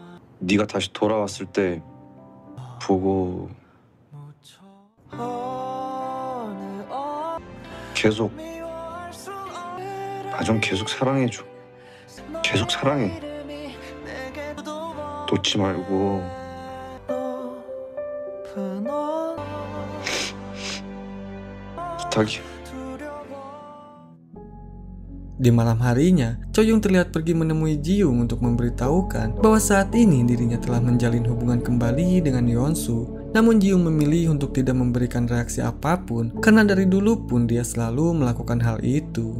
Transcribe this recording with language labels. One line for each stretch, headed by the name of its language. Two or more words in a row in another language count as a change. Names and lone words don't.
Korean: 네가 다시 돌아왔을 때 보고 계속 나 좀 계속 사랑해줘. 계속 사랑해. 놓지 말고. 부탁이야.
Indonesian: Di malam harinya, Choyong terlihat pergi menemui Ji-young untuk memberitahukan bahwa saat ini dirinya telah menjalin hubungan kembali dengan Yeonsu. Namun Ji-young memilih untuk tidak memberikan reaksi apapun karena dari dulu pun dia selalu melakukan hal itu.